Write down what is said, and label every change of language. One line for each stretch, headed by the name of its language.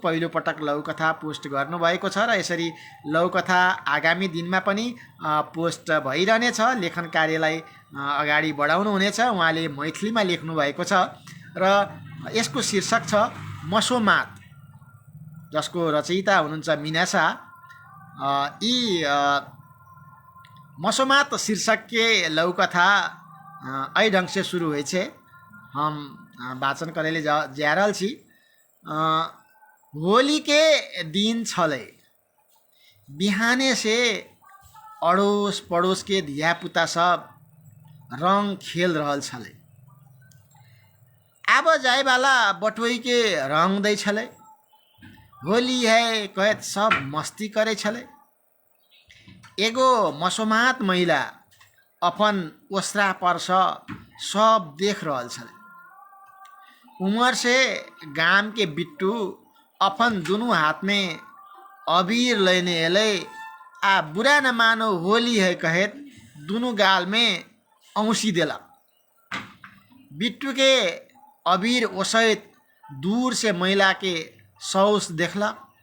Nepali: पहिलोपटक लघुकथा पोस्ट गर्नुभएको छ र यसरी लघुकथा आगामी दिनमा पनि पोस्ट भइरहनेछ। लेखन कार्यलाई अगाडि बढाउनु हुनेछ। उहाँले मैथिलीमा लेख्नु भएको छ र यसको शीर्षक छ मसोमात, जसको रचयिता हुनुहुन्छ मिना शाह।
Maithili: यी मसोमात शीर्षक के लघुकथा ऐ ढंग से शुरू हुए छे, हम वाचन करेले जा रहल छी। होली के दिन छले, बिहाने से अड़ोस पड़ोस के धिया पुता सब रंग खेल रहल छले। आब जाए वाला बटोई के रंग दै छले। होली है कहत सब मस्ती करे छले। एगो मसोमात महिला अपन ओसरा पर सब देख रहल छले। उमर से गाम के बिट्टू अपन दोनों हाथ में अबीर लेने एले। आ बुरा न मानो होली है कहत दोनों गाल में औंसी देला। बिट्टू के अबीर ओसैत दूर से महिला के सौस देखला।